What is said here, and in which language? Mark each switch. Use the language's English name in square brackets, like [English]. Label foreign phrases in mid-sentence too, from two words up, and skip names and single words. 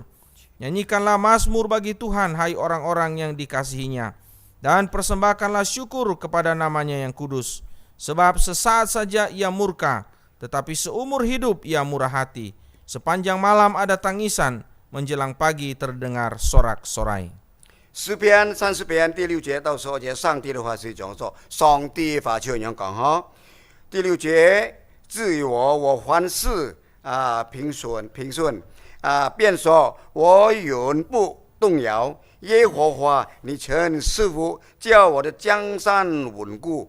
[Indonesian] Nyanyikanlah mazmur bagi Tuhan, hai orang-orang yang dikasihinya. Dan persembahkanlah syukur kepada namanya yang kudus. Sebab sesaat saja ia murka, tetapi seumur hidup ia murah hati. Sepanjang malam ada tangisan, menjelang pagi terdengar sorak-sorai. [Cantonese] 詩篇30篇第6節到12節，上帝的話是講說，上帝法就咁講嗬。第6節，至於我凡事平順，便說我永不動搖。耶和華，你曾賜福，叫我的江山穩固。